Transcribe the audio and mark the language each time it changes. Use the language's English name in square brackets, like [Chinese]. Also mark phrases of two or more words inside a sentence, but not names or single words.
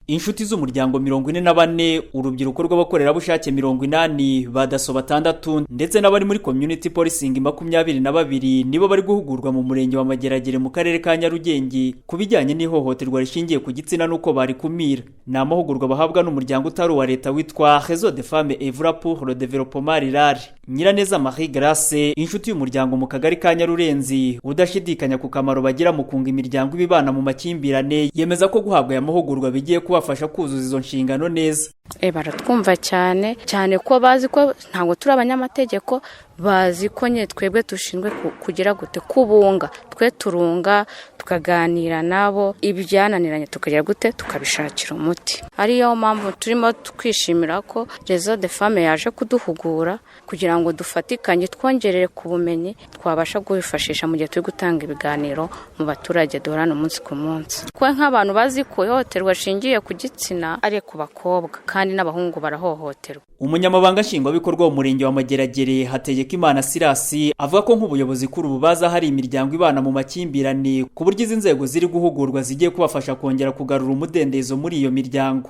[Kinyarwanda] inshuti z'umuryango 44, urubyiruko rw'abakorerabushake 80, badaso 6 ndetse n'abari muri [English] community policing [Kinyarwanda] 22 nibo bari guhugurwa mu murenge wa Mageragere mu karere ka Nyarugenge kubijyanye n'ihohoterwa rishingiye ku gitsina nuko bari kumira. Ni amahugurwa bahabwa n'umuryango utari wa leta witwa Réseau des femmes œuvrant pour le développement rural. Nyiraneza Marie Grace, inshuti y'umuryango mu kagari ka Nyarurenzi, udashidikanya ku kamaro bagira mu kunga imiryango ibibana mu makimbirane, yemeza ko guhabwa aya mahugurwa bigiye kubafasha kuzuza izo nshingano neza. Baratwumva cyane ko bazi ko ntabwo turi abanyamategeko, bazi ko nye twebwe dushinzwe kugira gute kubunga, twe turunga tukaganira nabo ibyananiranye tukagira gute tukabishakira umuti. Ariyo mpamvu turimo twishimira ko Réseau des femmes yaje kuduhugura kugira ngo dufatikanye twongerere ku bumenyi twabasha kwifashisha mu gihe turi gutanga ibiganiro mu baturage duhorana umunsi ku munsi. Twe nk'abantu bazi ko ihohoterwa shingiye ku gitsina ari ku bakobwa kandi n'abahungu barahohoterwa. Umunyamabanga nshingwabikorwa w'umurenge wa Mageragere Hategekimana Sirasi avuga ko nk'ubuyobozi kuri ubu baza hari imiryango ibana mu makimbirane ku buryo izi nzego ziri guhugurwa zigiye kubafasha kongera kugarura umudendezo muri iyo miryango.